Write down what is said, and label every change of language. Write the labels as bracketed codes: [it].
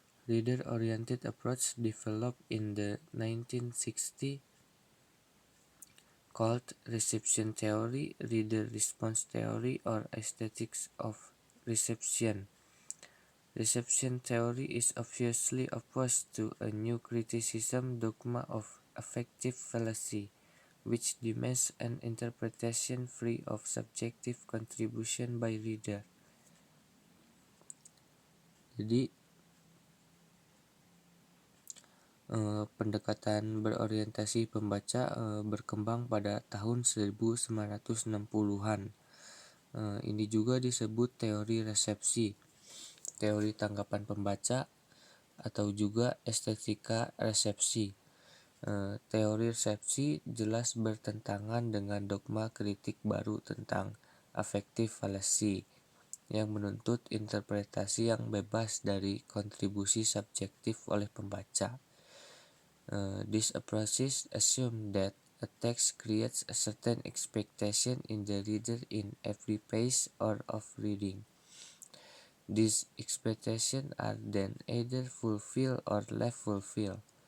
[en] Reader-oriented approach developed in the 1960s called reception theory, reader response theory, or aesthetics of reception. Reception theory is obviously opposed to a new criticism dogma of affective fallacy, which demands an interpretation free of subjective contribution by reader. [id] Jadi, pendekatan berorientasi pembaca berkembang pada tahun 1960-an. Ini juga disebut teori resepsi, teori tanggapan pembaca, atau juga estetika resepsi. Teori resepsi jelas bertentangan dengan dogma kritik baru tentang affective fallacy yang menuntut interpretasi yang bebas dari kontribusi subjektif oleh pembaca. [en] These approaches assume that a text creates a certain expectation in the reader in every page or of reading. These expectations are then either fulfilled or left fulfilled.